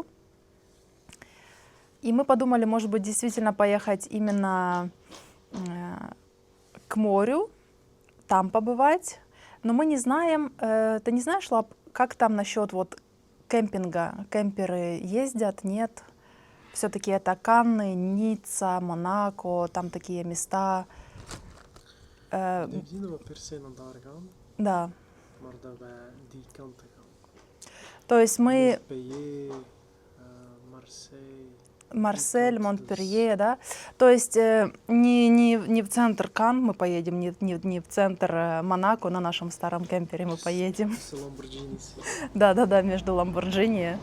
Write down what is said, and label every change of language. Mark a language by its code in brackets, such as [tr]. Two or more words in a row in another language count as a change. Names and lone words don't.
[ru] И мы подумали, может быть, действительно поехать именно к морю, там побывать. Но мы не знаем, ты не знаешь, Лап, как там насчет вот кемпинга? Кемперы ездят, нет? Все-таки это Канны, Ницца, Монако, там такие места. [nl] Ik denk niet dat we per se naar daar gaan, [ru] Да. [nl] maar dat wij die kanten gaan. [ru] То есть мы Montpellier, Marseille. Марсель, Монпелье, да. То есть не в центр Кан мы поедем, не в центр Монако на нашем старом кемпере мы поедем. С Lamborghinis. Да, между Ламборджини.